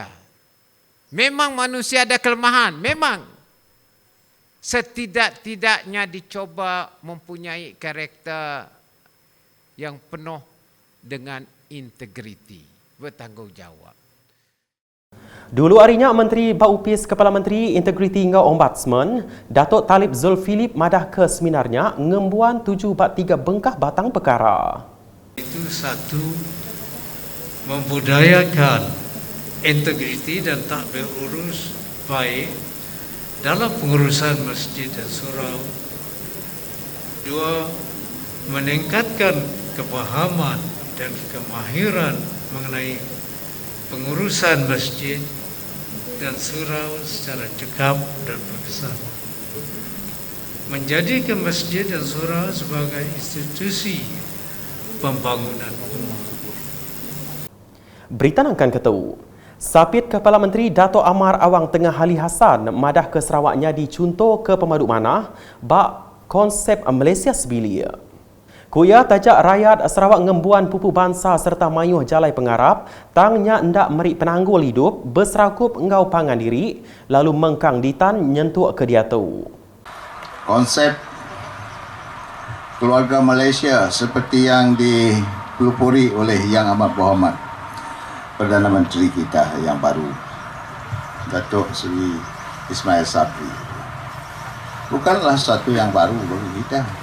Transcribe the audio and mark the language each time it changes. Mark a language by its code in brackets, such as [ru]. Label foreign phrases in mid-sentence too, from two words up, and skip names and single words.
[ms] Memang manusia ada kelemahan, memang. Setidak-tidaknya dicoba mempunyai karakter yang penuh dengan integriti, bertanggungjawab. [iba] Dulu harinya Menteri Baupis Kepala Menteri Integriti Ngau Ombudsman Datuk Talib Zulfilip madah ke seminarnya ngembuan 7/3 bengkah batang perkara. [ms] Itu satu, membudayakan integriti dan takbir urus baik dalam pengurusan masjid dan surau. Dua, meningkatkan kepahaman dan kemahiran mengenai pengurusan masjid dan surau secara cekap dan berbesar. Menjadikan masjid dan surau sebagai institusi pembangunan umat. [iba] Berita nangkan ketu. Sapit Kepala Menteri Dato' Amar Awang Tengah Ali Hassan madah ke Sarawaknya dicuntuh ke pemaduk manah bak konsep Malaysia Sebilia. Kuya tajak rakyat Sarawak ngembuan pupu bangsa serta mayuh jalai pengarap tangnya ndak merik penanggul hidup berserakup engau pangan diri lalu mengkang ditan nyentuk ke dia tu. [ms] Konsep keluarga Malaysia seperti yang dipelopori oleh Yang Amat Berhormat Perdana Menteri kita yang baru, Datuk Seri Ismail Sabri, bukanlah satu yang baru bagi kita.